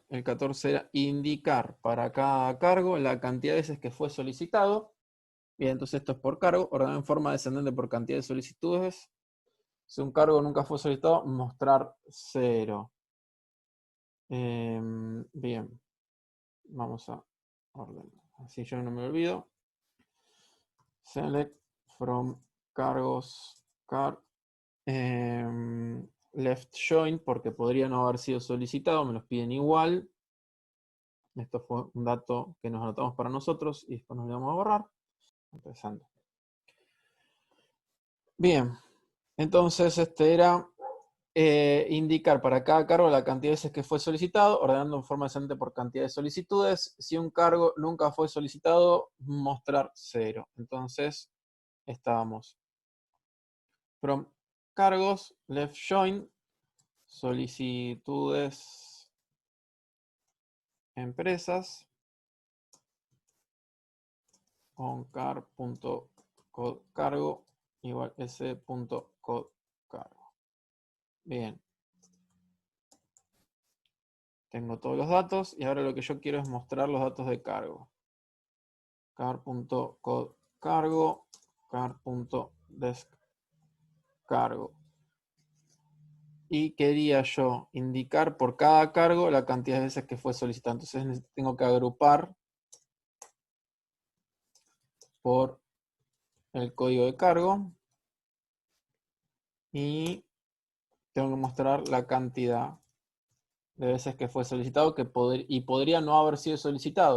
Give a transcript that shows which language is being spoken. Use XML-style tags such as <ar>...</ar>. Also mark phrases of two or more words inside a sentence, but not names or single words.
<es>El 14 era indicar para cada cargo la cantidad de veces que fue solicitado. Bien, entonces esto es por cargo, ordenar en forma descendente por cantidad de solicitudes. Si un cargo nunca fue solicitado, mostrar 0. Bien, vamos a ordenar. Así yo no me olvido.</es> <en>Select from cargos, left join,</en> <es>porque podría no haber sido solicitado, me los piden igual. Esto fue un dato que nos anotamos para nosotros y después nos lo vamos a borrar. Empezando. Bien, entonces este era indicar para cada cargo la cantidad de veces que fue solicitado, ordenando en forma descendente por cantidad de solicitudes. Si un cargo nunca fue solicitado, mostrar 0. Entonces, estábamos</es> <en>from cargos, left join,</en> <es>solicitudes, empresas, on car.codecargo igual s.codecargo. Bien. Tengo todos los datos y ahora lo que yo quiero es mostrar los datos de cargo. car.codecargo, car.deskcargo. Y quería yo indicar por cada cargo la cantidad de veces que fue solicitado. Entonces tengo que agrupar por el código de cargo y tengo que mostrar la cantidad de veces que fue solicitado y podría no haber sido solicitado.</es>